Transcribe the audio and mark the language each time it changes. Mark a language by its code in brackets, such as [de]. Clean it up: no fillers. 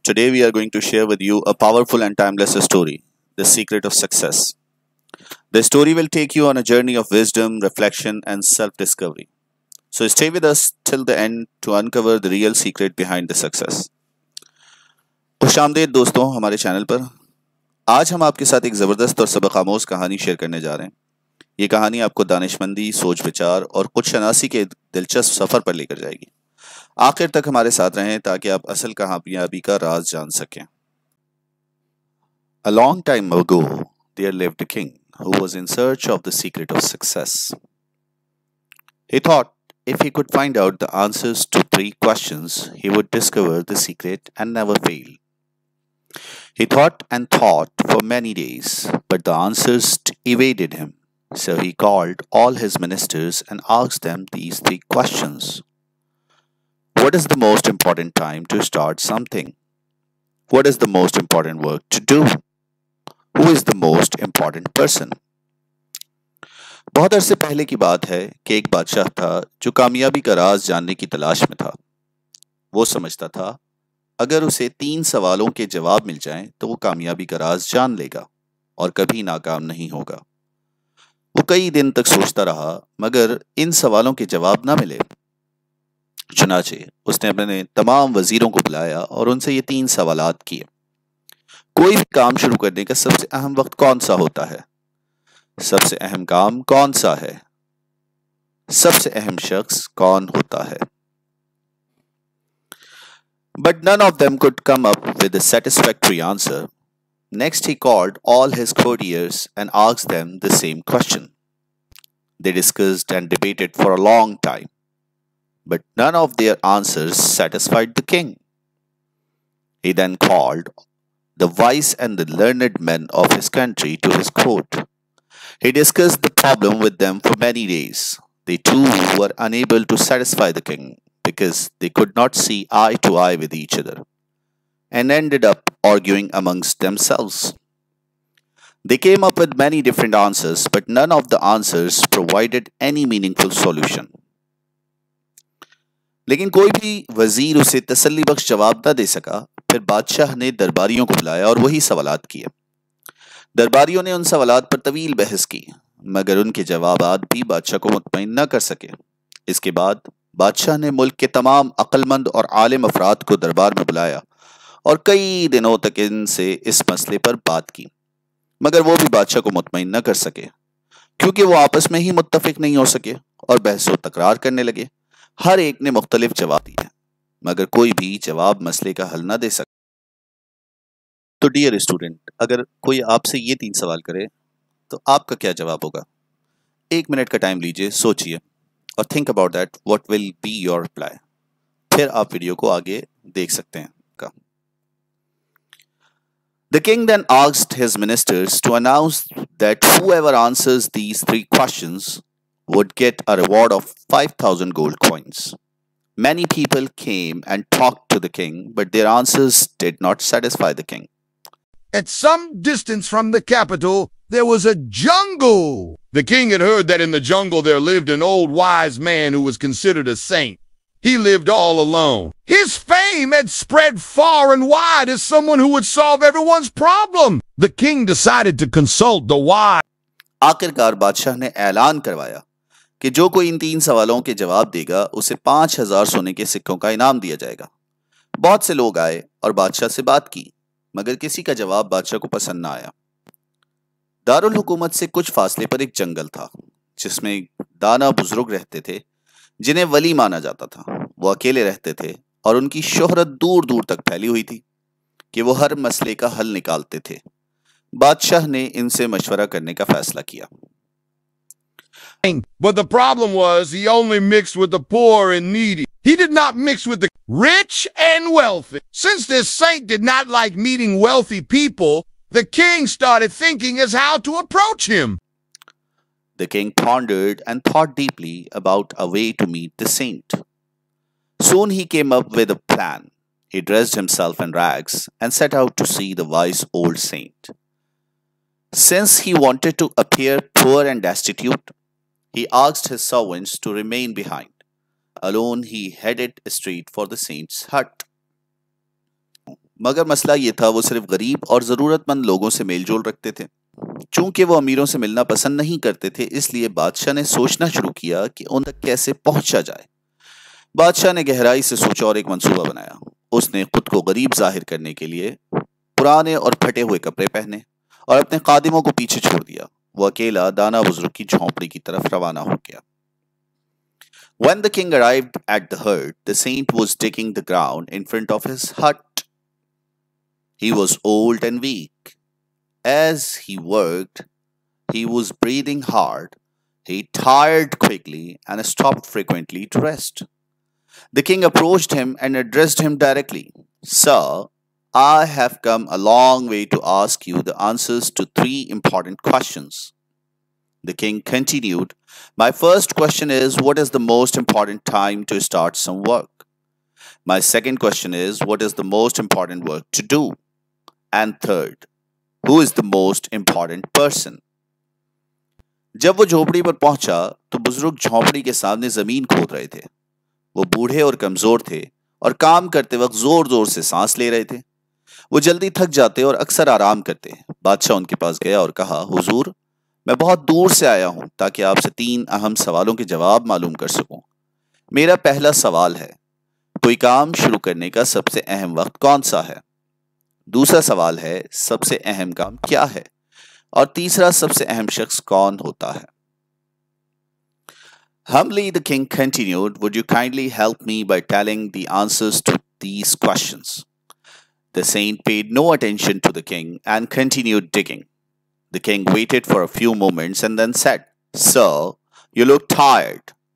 [en] Today we are going to share with you a powerful and timeless story, The Secret of Success. The story will take you on a journey of wisdom, reflection and self-discovery. So stay with us till the end to uncover the real secret behind the success. [hi] खुशामदीद दोस्तों हमारे channel पर। आज हम आपके साथ एक ज़बरदस्त और सबक आमोज़ कहानी शेयर करने जा रहे हैं। ये कहानी आपको दानिशमंदी, सोच विचार और खुद शनासी के दिलचस्प सफ़र पर लेकर जाएगी। आखिर तक हमारे साथ रहें ताकि आप असल कामयाबी का राज जान सकें। [en] A long time ago, there lived a king who was in search of the secret of success. He thought if he could find out the answers to 3 questions, he would discover the secret and never fail. He thought and thought for many days, but the answers evaded him. So he called all his ministers and asked them these 3 questions. What is the most important time to start something? What is the most important work to do? Who is the most important person? [hi] बहुत अरसे पहले की बात है कि एक बादशाह था जो कामयाबी का राज जानने की तलाश में था। वो समझता था अगर उसे 3 सवालों के जवाब मिल जाएं तो वो कामयाबी का राज जान लेगा और कभी नाकाम नहीं होगा। वो कई दिन तक सोचता रहा मगर इन सवालों के जवाब ना मिले। चुनाचे उसने अपने तमाम वजीरों को बुलाया और उनसे ये 3 सवालात किए। कोई भी काम शुरू करने का सबसे अहम वक्त कौन सा होता है? सबसे अहम काम कौन सा है? सबसे अहम शख्स कौन होता है? [en] But none of them could come up with a satisfactory answer. Next he called all his courtiers and asked them the same question. They discussed and debated for a long time, but none of their answers satisfied the king. He then called the wise and the learned men of his country to his court. He discussed the problem with them for many days. They too were unable to satisfy the king because they could not see eye to eye with each other and ended up arguing amongst themselves. They came up with many different answers, but none of the answers provided any meaningful solution. [hi] लेकिन कोई भी वजीर उसे तसल्ली बख्श जवाब न दे सका। फिर बादशाह ने दरबारियों को बुलाया और वही सवालात किए। दरबारियों ने उन सवालात पर तवील बहस की मगर उनके जवाबात भी बादशाह को मुतमईन न कर सके। इसके बाद बादशाह ने मुल्क के तमाम अक्लमंद और आलिम अफराद को दरबार में बुलाया और कई दिनों तक इनसे इस मसले पर बात की मगर वो भी बादशाह को मुतमईन न कर सके क्योंकि वो आपस में ही मुत्तफिक नहीं हो सके और बहस व तकरार करने लगे। हर एक ने मुख्तलिफ जवाब दिए मगर कोई भी जवाब मसले का हल ना दे सका। तो [en] dear student, [hi] अगर कोई आपसे ये 3 सवाल करे तो आपका क्या जवाब होगा? 1 मिनट का टाइम लीजिए, सोचिए और [en] Think about that what will be your reply. [hi] फिर आप वीडियो को आगे देख सकते हैं। [en] The king then asked his ministers to announce that whoever answers these 3 questions would get a reward of 5,000 gold coins. Many people came and talked to the king, but their answers did not satisfy the king. At some distance from the capital, there was a jungle. The king had heard that in the jungle there lived an old wise man who was considered a saint. He lived all alone. His fame had spread far and wide as someone who would solve everyone's problem. The king decided to consult the wise. [hi] आखिरकार बादशाह ने ऐलान करवाया कि जो कोई इन 3 सवालों के जवाब देगा उसे 5,000 सोने के सिक्कों का इनाम दिया जाएगा। बहुत से लोग आए और बादशाह से बात की मगर किसी का जवाब बादशाह को पसंद ना आया। दारुल हुकूमत से कुछ फासले पर एक जंगल था जिसमें दाना बुजुर्ग रहते थे जिन्हें वली माना जाता था। वो अकेले रहते थे और उनकी शोहरत दूर दूर तक फैली हुई थी कि वो हर मसले का हल निकालते थे। बादशाह ने इनसे मशवरा करने का फैसला किया। [en] But the problem was he only mixed with the poor and needy. He did not mix with the rich and wealthy. Since this saint did not like meeting wealthy people, the king started thinking as how to approach him. The king pondered and thought deeply about a way to meet the saint. Soon he came up with a plan. He dressed himself in rags and set out to see the wise old saint. Since he wanted to appear poor and destitute, he asked his servants to remain behind. Alone he headed straight for the saint's hut. [hi] मगर मसला ये था वो सिर्फ गरीब और ज़रूरतमंद लोगों से मेलजोल रखते थे। चूंकि वो अमीरों से मिलना पसंद नहीं करते थे, इसलिए बादशाह ने सोचना शुरू किया कि उन तक कैसे पहुंचा जाए। बादशाह ने गहराई से सोचा और एक मंसूबा बनाया। उसने खुद को गरीब जाहिर करने के लिए पुराने और फटे हुए कपड़े पहने और अपने खादिमों को पीछे छोड़ दिया। वो अकेला दाना बुजुर्ग की झोंपड़ी की तरफ रवाना हो गया। [en] When the king arrived at the hut, the saint was digging the ground in front of his hut. He was old and weak. As he worked, he was breathing hard. He tired quickly and stopped frequently to rest. The king approached him and addressed him directly. Sir, I have come a long way to ask you the answers to 3 important questions. The king continued, my first question is, what is the most important time to start some work? My second question is, what is the most important work to do? And third, who is the most important person? [hi] जब वो झोपड़ी पर पहुंचा तो बुजुर्ग झोपड़ी के सामने जमीन खोद रहे थे। वो बूढ़े और कमजोर थे और काम करते वक्त जोर जोर से सांस ले रहे थे। वो जल्दी थक जाते और अक्सर आराम करते। बादशाह उनके पास गया और कहा, हुजूर, मैं बहुत दूर से आया हूं ताकि आपसे 3 अहम सवालों के जवाब मालूम कर सकूं। मेरा पहला सवाल है, कोई काम शुरू करने का सबसे अहम वक्त कौन सा है? दूसरा सवाल है, सबसे अहम काम क्या है? और तीसरा, सबसे अहम शख्स कौन होता है? [en] Humbly the king continued, would you kindly help me by telling the answers to these questions? The saint paid no attention to the king and continued digging. The king waited for a few moments and then said, Sir, you look tired.